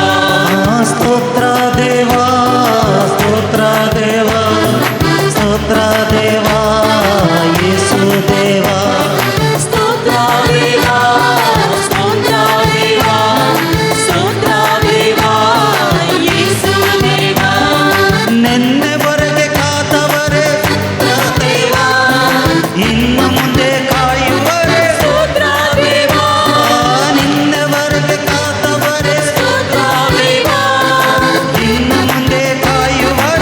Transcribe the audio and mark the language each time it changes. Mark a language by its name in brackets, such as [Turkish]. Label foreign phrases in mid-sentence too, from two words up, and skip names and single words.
[Konkani] स्तोत्र देवा स्तोत्र देवा स्तोत्र देवा येसू देवा. स्तोत्र देवा स्तोत्र देवा स्तोत्र देवा येसू देवा. [Kannada] ನೆನ್ನೆವರೆಗೆ ಕಾದವರೇ ದೇವಾ ಇನ್ನು ಮುಂದೆ ಕಾಯುವರೇ. ಸ್ತೋತ್ರ ದೇವಾ ನಿನ್ನೆವರೆಗೆ ಕಾದವರೇ ಸ್ತೋತ್ರ ದೇವಾ ಇನ್ನು ಮುಂದೆ ಕಾಯುವರೇ.